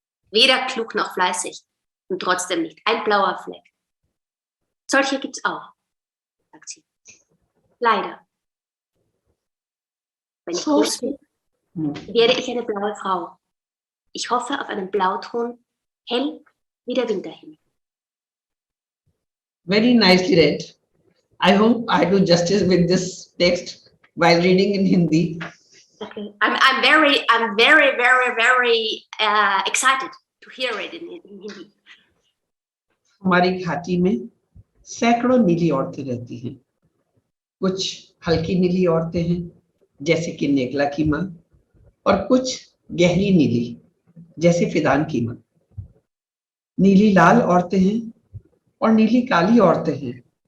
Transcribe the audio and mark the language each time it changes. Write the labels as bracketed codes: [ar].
[de] Weder klug noch fleißig und trotzdem nicht ein blauer Fleck. Solche gibt's auch, sagt sie. Leider. Wenn ich groß bin, werde ich eine blaue Frau. Ich hoffe auf einen Blauton, hell Wieder dahin. [en] Very nicely read. I hope I do justice with this text while reading in Hindi. Okay. I'm very excited to hear it in Hindi. [hi] हमारी घाटी में सैकड़ों नीली औरतें रहती हैं। कुछ हल्की नीली औरतें हैं जैसे कि नेगला की माँ, और कुछ गहरी नीली जैसे फिदान की माँ। नीली लाल औरतें हैं और नीली काली औरतें हैं।